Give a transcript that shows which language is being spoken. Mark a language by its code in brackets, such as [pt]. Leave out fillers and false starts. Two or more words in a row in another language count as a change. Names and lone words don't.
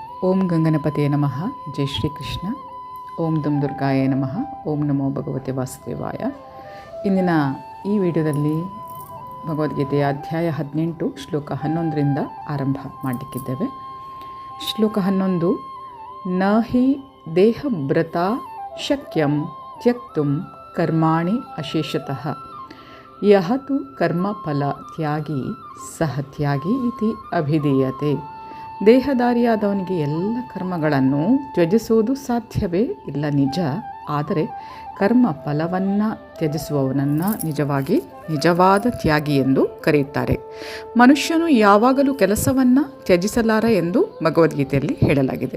[sa] ಓಂ ಗಂಗನಪತಿಯೇ ನಮಃ. ಜೈ ಶ್ರೀಕೃಷ್ಣ. ಓಂ ದುಂ ದುರ್ಗಾಯ ನಮಃ. ಓಂ ನಮೋ ಭಗವತೆ ವಾಸುದೇವಾಯ. [kn] ಇಂದಿನ ಈ ವಿಡಿಯೋದಲ್ಲಿ ಭಗವದ್ಗೀತೆಯ ಅಧ್ಯಾಯ 18 ಶ್ಲೋಕ 11ರಿಂದ ಆರಂಭ ಮಾಡಲಿಕ್ಕಿದ್ದೇವೆ. ಶ್ಲೋಕ 11. [sa] ನ ಹಿ ದೇಹಭೃತ ಶಕ್ಯಂ ತ್ಯಕ್ತುಂ ಕರ್ಮಾಣಿ ಅಶೇಷತಃ ಯಹ ತು ಕರ್ಮಫಲ ತ್ಯಾಗಿ ಸಹ ತ್ಯಾಗಿ ಇತಿ ಅಭಿಧೀಯತೆ. [kn] ದೇಹದಾರಿಯಾದವನಿಗೆ ಎಲ್ಲ ಕರ್ಮಗಳನ್ನು ತ್ಯಜಿಸುವುದು ಸಾಧ್ಯವೇ ಇಲ್ಲ, ನಿಜ. ಆದರೆ ಕರ್ಮ ಫಲವನ್ನು ತ್ಯಜಿಸುವವನನ್ನು ನಿಜವಾದ ತ್ಯಾಗಿ ಎಂದು ಕರೆಯುತ್ತಾರೆ. ಮನುಷ್ಯನು ಯಾವಾಗಲೂ ಕೆಲಸವನ್ನು ತ್ಯಜಿಸಲಾರ ಎಂದು ಭಗವದ್ಗೀತೆಯಲ್ಲಿ ಹೇಳಲಾಗಿದೆ.